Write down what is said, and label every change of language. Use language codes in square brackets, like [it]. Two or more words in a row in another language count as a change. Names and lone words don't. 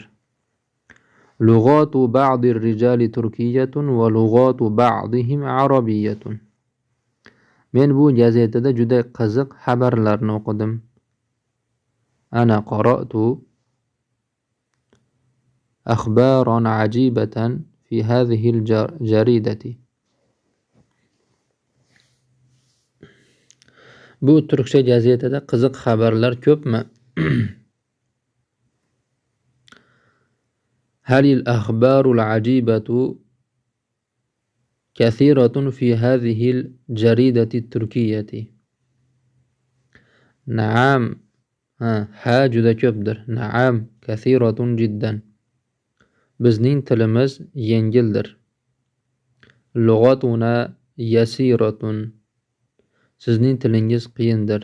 [ar] لغة بعض الرجال تركية ولغة بعضهم عربية. [uz] Men bu gazetada juda qiziq xabarlarni o'qidim. [ar] أنا قرأت أخبارا عجيبة في هذه الجريدة. [uz] Bu turkcha gazetada qiziq xabarlar ko'pmi? [ar] هل الأخبار العجيبة كثيرة في هذه الجريدة التركية. [uz] Naam. Ha juda ko'pdir. [ar] نعم كثيرة جدا. [uz] Bizning tilimiz yengildir. [ar] لغتنا يسيرة. [uz] Sizning tilingiz qiyindir.